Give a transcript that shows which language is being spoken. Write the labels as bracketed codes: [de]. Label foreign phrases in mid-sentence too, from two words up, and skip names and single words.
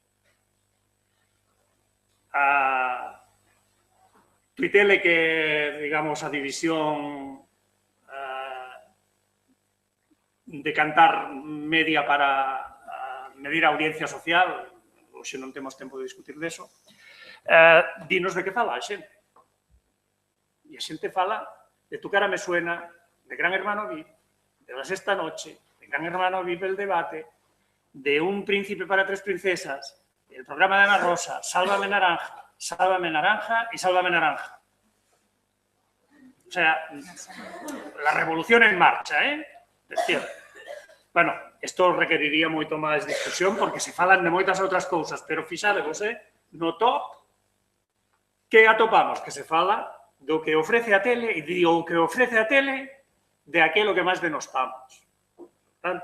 [gl] Tuitele que, digamos, a división de cantar media para medir a audiencia social, hoxe non temos tempo de discutir deso, dinos de que fala a xente. E a xente fala de Tu cara me suena, de Gran Hermano VIP, de La Sexta Noche, de Gran Hermano VIP El Debate, de Un príncipe para tres princesas, [es] el programa de [gl] Ana Rosa, Sálvame Naranja y Sálvame Naranja. [es] O sea, la revolución en marcha, ¿eh? Decía. [gl] Bueno, isto requeriría moito máis discusión porque se falan de moitas outras cousas, pero fixadevos, no top, que atopamos? Que se fala do que ofrece a tele e do que ofrece a tele de aquilo que máis denostamos.